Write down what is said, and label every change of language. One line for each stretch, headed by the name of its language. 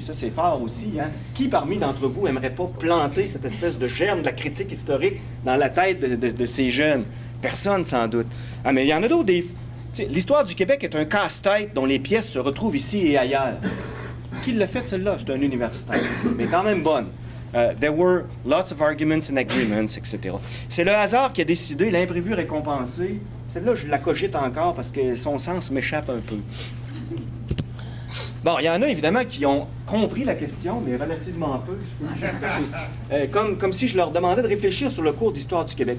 French: Ça, c'est fort aussi, hein? Qui parmi d'entre vous aimerait pas planter cette espèce de germe de la critique historique dans la tête de ces jeunes? Personne, sans doute. Ah, mais il y en a d'autres. L'histoire du Québec est un casse-tête dont les pièces se retrouvent ici et ailleurs. Qui l'a fait, celle-là? C'est un universitaire, mais quand même bonne.
English: There were lots of arguments and agreements, etc.
French: C'est le hasard qui a décidé, l'imprévu récompensé. Celle-là, je la cogite encore parce que son sens m'échappe un peu. Bon, il y en a évidemment qui ont compris la question, mais relativement peu. Je peux juste comme si je leur demandais de réfléchir sur le cours d'histoire du Québec.